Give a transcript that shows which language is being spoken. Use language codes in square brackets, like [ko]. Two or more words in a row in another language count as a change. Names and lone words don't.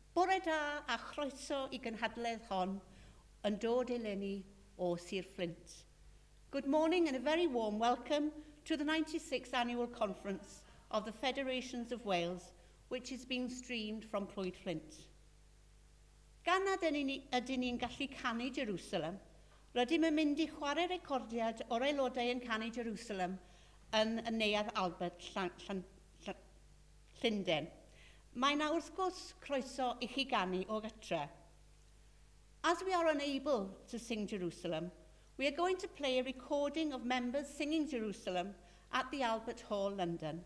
[cy] Bore da a chroeso I gynhadledd hon yn dod eleni o Sir Flint. [en] Good morning and a very warm welcome to the 96th Annual Conference of the Federations of Wales, which is being streamed from Clwyd Flint. [cy] Gan nad ydyn ni'n gallu canu Jerusalem, rydym yn mynd i chwarae recordiad o'r aelodau yn canu Jerusalem yn y neuadd Albert Llundain. Mae na wrth gwrs croeso I chi ganu o gytre. [en] As we are unable to sing Jerusalem, we are going to play a recording of members singing Jerusalem at the Albert Hall, London.